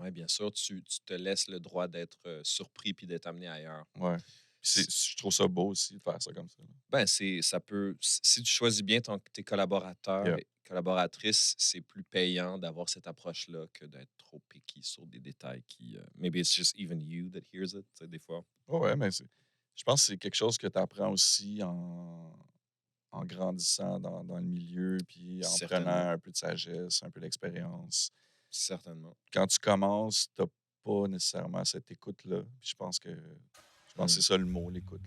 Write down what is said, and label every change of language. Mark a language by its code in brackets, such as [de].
[fr] Oui, bien sûr, tu te laisses le droit d'être surpris puis d'être amené ailleurs. Ouais. Puis je trouve ça beau aussi de faire ça comme ça. là. Ben, ça peut... Si tu choisis bien tes collaborateurs Yeah. et collaboratrices, c'est plus payant d'avoir cette approche-là que d'être trop picky sur des détails qui... [en] maybe it's just even you that hears it, [fr] tu sais, des fois. Ouais, mais je pense que c'est quelque chose que tu apprends aussi en grandissant dans le milieu, puis en Certainement. prenant un peu de sagesse, un peu d'expérience. Certainement. Quand tu commences, tu n'as pas nécessairement cette écoute-là. Puis je pense que c'est ça le mot, l'écoute.